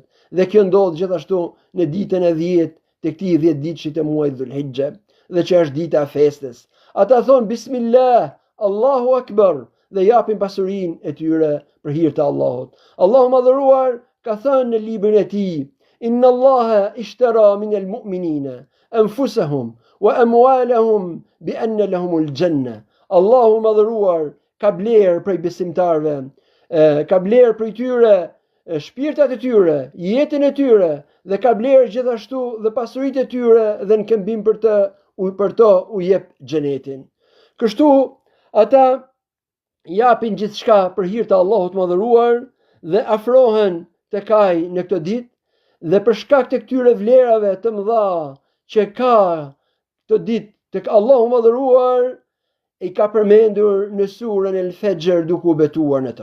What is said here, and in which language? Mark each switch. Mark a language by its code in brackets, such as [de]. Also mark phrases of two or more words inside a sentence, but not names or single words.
[sq] Dhe kjo ndodh gjithashtu në ditën e 10 të këtij 10 ditësh të muajit Dhulhijhe, dhe që është dita e festës. Ata thonë Bismillah, [ar] الله أكبر, [sq] dhe japin pasurinë e tyre për hir të Allahut. Allahu mëdhëruar ka thënë në librin e tij: [ar] إن الله اشترى من المؤمنين أنفسهم وأموالهم بأن لهم الجنة. [sq] Allahu mëdhëruar ka blerë prej besimtarve, ka blerë prej tyre shpirtat e tyre, jetën e tyre, dhe ka blerë gjithashtu dhe pasuritë e tyre, dhe në këmbim për to u jep xhenetin. Kështu ata japin gjithçka për hir të Allahut mëdhëruar dhe afrohen tek ai në këtë ditë, dhe për shkak të këtyre vlerave të mëdha që ka këtë ditë tek Allahu mëdhëruar, i ka përmendur në surën El-Fajr duke u betuar në to.